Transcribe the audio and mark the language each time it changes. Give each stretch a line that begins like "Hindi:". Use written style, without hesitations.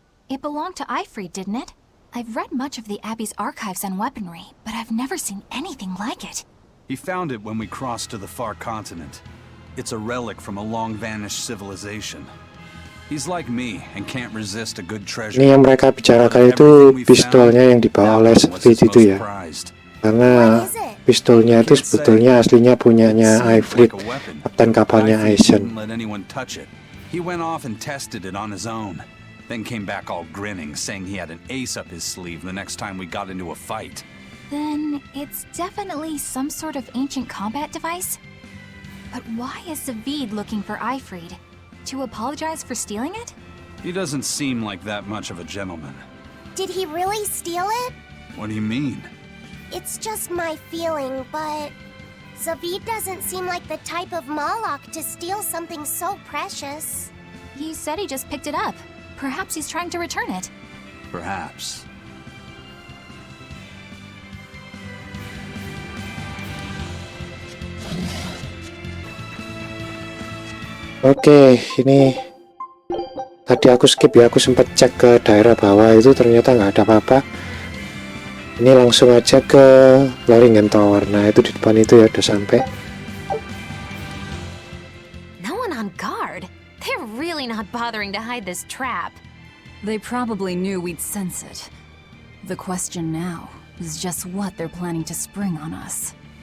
English: It belonged to Aifred, didn't it? I've read much of the Abbey's archives on weaponry, but I've never seen anything like it. He found it when we crossed to the far continent. It's a relic from a long-vanished civilization. He's like me and can't resist a good treasure.
Indonesian: Ini yang mereka bicarakan itu pistolnya yang dibawa oleh Siegfried itu ya. Karena
English: What is it?
Indonesian: pistolnya itu sebetulnya aslinya punyanya Aifred, kapten kapalnya Eizen.
English: Let anyone touch it. He went off and tested it on his own. Then came back all grinning, saying he had an ace up his sleeve the next time we got into a fight. Then it's definitely some sort of ancient combat device? But why is Zaveid looking for Aifred? To apologize for stealing it? He doesn't seem like that much of a gentleman. Did he really steal it? What do you mean? It's just my feeling, but Zaveid doesn't seem like the type of Malak to steal something so precious. He said he just picked it up. Perhaps he's trying to return it. Perhaps.
Indonesian: Oke, ini tadi aku skip ya, aku sempat cek ke daerah bawah itu ternyata nggak ada apa-apa. Ini langsung aja ke Lothringen Tower. Nah itu di depan itu ya udah sampai.
English: No one on guard. They're really not bothering to hide this trap. They probably knew we'd sense it. The question now is just what they're planning to spring on us.